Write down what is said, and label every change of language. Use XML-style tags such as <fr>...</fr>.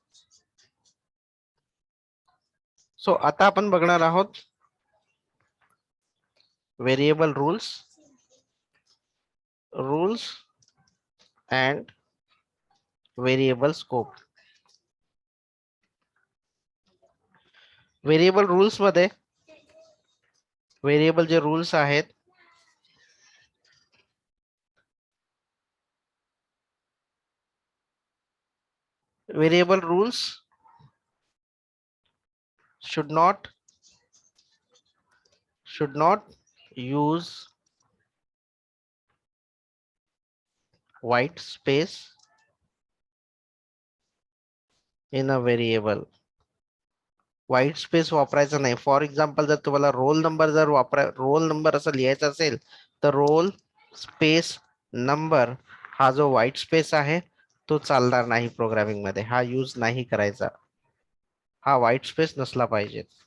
<mr>So आता आपण बघणार आहोत variable rules and variable scope. Variable rules मध्ये व्हेरिएबल जे रूल्स आहेत variable rules</mr> <en>should not use white space in a variable.</en> <mr>White space वापरायचा नाही. फॉर एक्झाम्पल जर तुम्हाला रोल नंबर रोल नंबर असं लिहायचा असेल तर रोल स्पेस नंबर हा जो व्हाईट स्पेस आहे तो चालणार नाही प्रोग्रामिंग मध्ये. हा यूज नाही करायचा. हा व्हाईट स्पेस नसला पाहिजे.</mr>